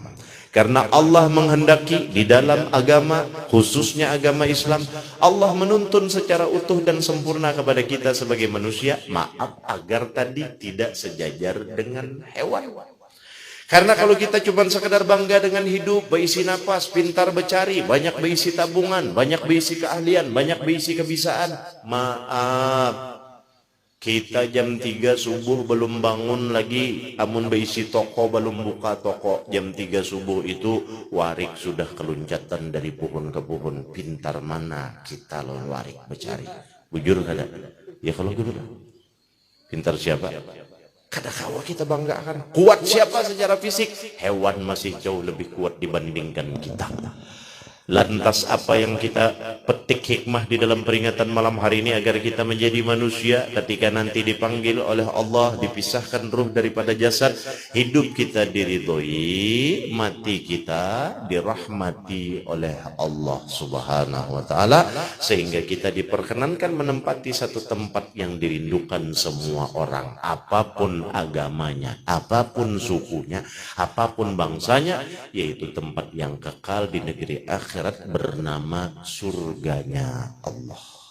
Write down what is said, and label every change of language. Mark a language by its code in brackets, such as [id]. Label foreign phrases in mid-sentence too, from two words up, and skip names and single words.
[id] Karena Allah menghendaki di dalam agama, khususnya agama Islam, Allah menuntun secara utuh dan sempurna kepada kita sebagai manusia, maaf, agar tadi tidak sejajar dengan hewan. Karena kalau kita cuma sekedar bangga dengan hidup, berisi napas, pintar bercari, banyak berisi tabungan, banyak berisi keahlian, banyak berisi kebisaan, maaf, kita jam 3 subuh belum bangun lagi, amun berisi toko belum buka toko. Jam 3 subuh itu warik sudah keluncatan dari pohon ke pohon. Pintar mana kita lo warik bercari. [bjn] Bujur kada? Ya kalau gitu lah. Pintar siapa? Kada kawa kita banggakan. [id] Kuat siapa secara fisik? Hewan masih jauh lebih kuat dibandingkan kita. Lantas apa yang kita petik hikmah di dalam peringatan malam hari ini agar kita menjadi manusia ketika nanti dipanggil oleh Allah, dipisahkan ruh daripada jasad, hidup kita diridhoi, mati kita dirahmati oleh Allah [ar] سبحانه وتعالى, [id] sehingga kita diperkenankan menempati satu tempat yang dirindukan semua orang, apapun agamanya, apapun sukunya, apapun bangsanya, yaitu tempat yang kekal di negeri akhirat bernama surganya Allah.